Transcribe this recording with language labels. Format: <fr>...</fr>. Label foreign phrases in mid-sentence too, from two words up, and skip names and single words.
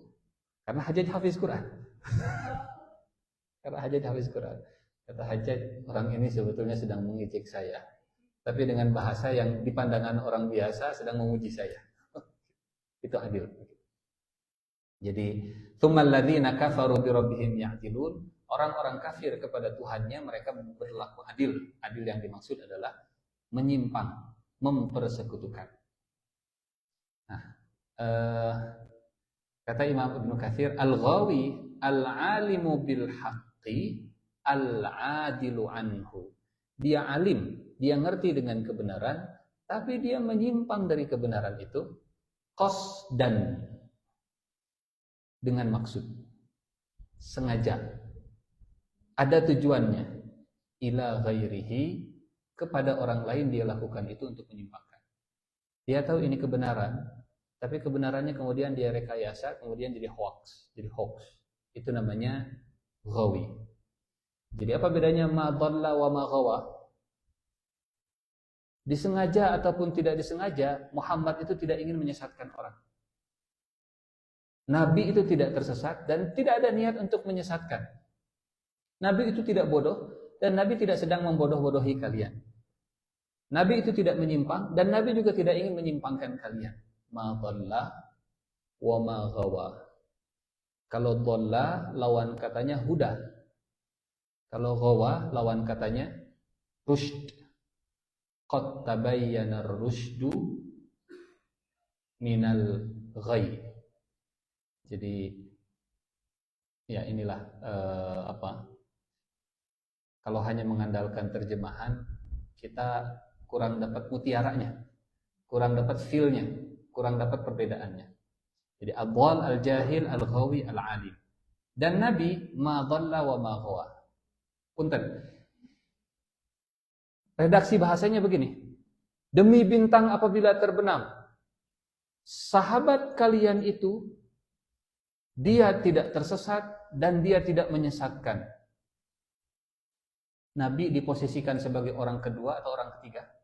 <id>Karena Hajjaj hafiz Quran. Kata Hajjaj, orang ini sebetulnya sedang mengejek saya. Tapi dengan bahasa yang di pandangan orang biasa sedang memuji saya. Itu adil. Jadi,</id> <ar>ثم الذين كفروا بربهم يعدلون.</ar> <id>Orang-orang kafir kepada Tuhannya mereka berlaku adil. Adil yang dimaksud adalah menyimpang, mempersekutukan. Nah, kata Imam Ibnu Katsir,</id> <ar>الغاوي العالم بالحق العادل عنه.</ar> <id>Dia alim, dia ngerti dengan kebenaran, tapi dia menyimpang dari kebenaran itu qasdan, dengan maksud, sengaja, ada tujuannya,</id> <ar>إلى غيره,</ar> <id>kepada orang lain dia lakukan itu untuk menyimpangkan. Dia tahu ini kebenaran, tapi kebenarannya kemudian dia rekayasa, kemudian jadi hoax. Itu namanya ghawi. Jadi apa bedanya</id> <ar>ما ضل وما غوى?</ar> <id>Disengaja ataupun tidak disengaja, Muhammad itu tidak ingin menyesatkan orang. Nabi itu tidak tersesat dan tidak ada niat untuk menyesatkan. Nabi itu tidak bodoh dan Nabi tidak sedang membodoh-bodohi kalian. Nabi itu tidak menyimpang dan Nabi juga tidak ingin menyimpangkan kalian.</id> <ar>ما ضل وما غوى.</ar> <id>Kalau dhalla lawan katanya huda. Kalau ghawa lawan katanya rusyd.</id> <ar>قد تبين الرشد من الغي.</ar> <id>Jadi ya inilah kalau hanya mengandalkan terjemahan kita kurang dapat mutiaranya, kurang dapat feel-nya, kurang dapat perbedaannya.</id> <ar>Jadi الضال، الجاهل، الغاوي, al-alim.</ar> <id>Dan Nabi</id> <ar>ما ضل وما غوى.</ar> <id>Punten. Redaksi bahasanya begini. Demi bintang apabila terbenam, sahabat kalian itu dia tidak tersesat dan dia tidak menyesatkan. Nabi diposisikan sebagai orang kedua atau orang ketiga?</id>